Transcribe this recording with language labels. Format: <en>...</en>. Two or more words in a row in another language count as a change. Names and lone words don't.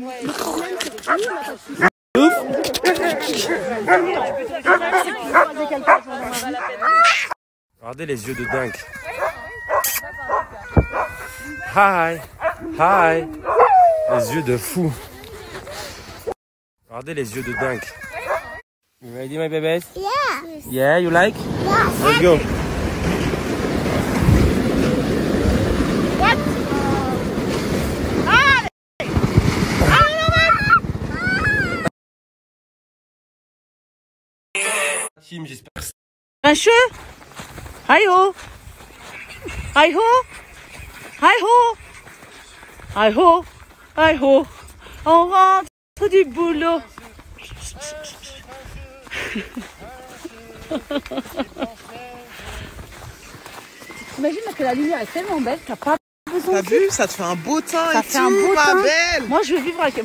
<fr>Regardez les yeux de dingue.</fr> <en>Hi. Hi.</en> <fr>Les yeux de fou. Regardez les yeux de dingue.</fr> <en>You ready, my babies? Yeah. Yeah, you like? Yeah. Let's go.</en> <fr>Team, j'espère. Un cheveu?</fr> <en>Hi ho! Hi ho! Hi ho! Hi ho! Hi ho!</en> <fr>On rentre du boulot. Imagine que la lumière est tellement belle, t'as pas besoin. T'as vu, ça te fait un beau teint Ça et fait tout, un beau ma teint. belle. Moi, je veux vivre avec.</fr>